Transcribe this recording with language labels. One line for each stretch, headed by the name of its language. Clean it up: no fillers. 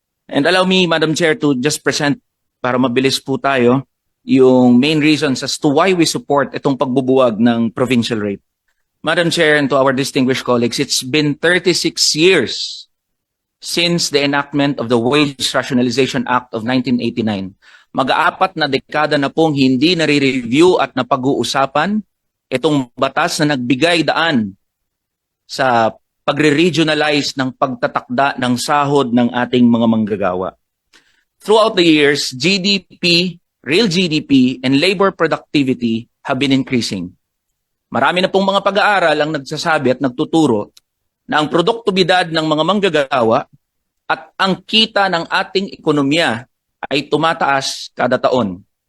English: And allow me, Madam Chair, to just present,
Filipino: para mabilis po tayo,
English: yung main reasons as to why we support itong pagbubuwag ng provincial rate. Madam Chair, and to our distinguished colleagues, it's been 36 years since the enactment of the Wage Rationalization Act of 1989.
Filipino: Mag-aapat na dekada na pong hindi nare-review at napag-uusapan itong batas na nagbigay daan sa pagre-regionalize ng pagtatakda ng sahod ng ating mga manggagawa.
English: Throughout the years, GDP, real GDP, and labor productivity have been increasing.
Filipino: Marami na pong mga pag-aaral ang nagsasabi at nagtuturo na ang produktibidad ng mga manggagawa at ang kita ng ating ekonomiya ay tumataas kada taon.